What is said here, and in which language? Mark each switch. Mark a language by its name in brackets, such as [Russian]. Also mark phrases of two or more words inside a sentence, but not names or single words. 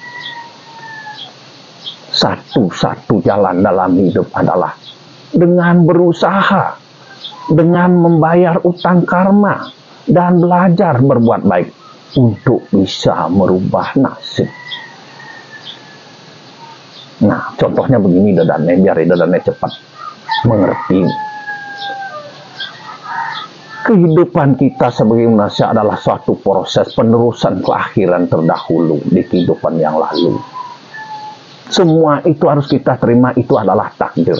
[Indonesian] Satu-satu jalan dalam hidup adalah dengan berusaha, dengan membayar utang karma, dan belajar berbuat baik untuk bisa merubah nasib. Nah, contohnya begini dadane, biar dadane cepat mengerti. Kehidupan kita sebagai manusia adalah suatu proses penerusan kelahiran terdahulu di kehidupan yang lalu. Semua itu harus kita terima, itu adalah takdir.